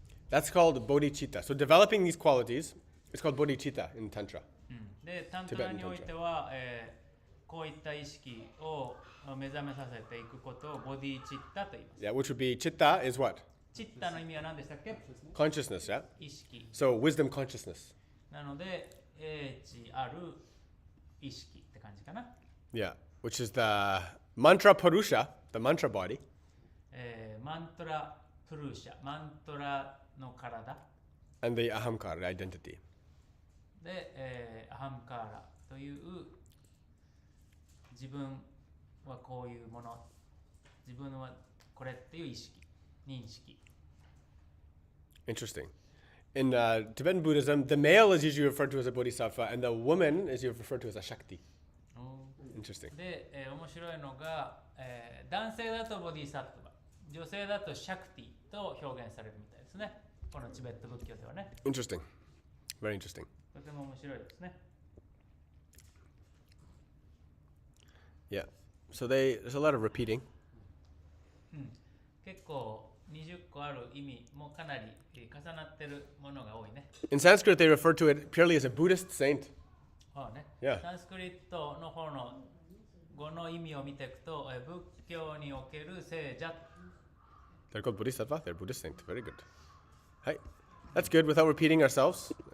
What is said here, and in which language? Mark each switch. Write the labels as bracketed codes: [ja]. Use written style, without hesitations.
[en] That's called bodhicitta. So developing these qualities, it's called bodhicitta in Tantra. [ja] で、タントラにおいては、こういった意識を目覚めさせていくことをボディチッタと言います。 [en] Yeah, which would be chitta is what? [ja] チッタの意味は何でしたっけ？ [en] Consciousness, yeah? [ja] 意識。 [en] So wisdom consciousness. [ja] なので、英知ある意識って感じかな。 [en] Yeah, which is the mantra purusha, the mantra body, [ja] マントラプルーシャ、マントラの体 [en] and the ahamkara, the identity. [ja] で、アハムカーラという自分はこういうもの、自分はこれっていう意識、認識。 [en] Interesting. In Tibetan Buddhism, the male is usually referred to as a bodhisattva, and the woman is usually referred to as a shakti. Interesting. [ja] で、面白いのが、男性だとボディサットバ、女性だとシャクティと表現されるみたいですね。このチベット仏教ではね。 [en] Interesting. Very interesting. [ja] とても面白いですね。 [en] Yeah. So there's a lot of repeating. [ja] 結構20個ある意味もかなり重なってるものが多いね。 [en] In Sanskrit, they refer to it purely as a Buddhist saint. ね Yeah. [ja] サンスクリットの方の語の意味を見ていくと、仏教における聖者。 [en] They're called bodhisattva. They're Buddhist saint. Very good. Hi. That's good without repeating ourselves.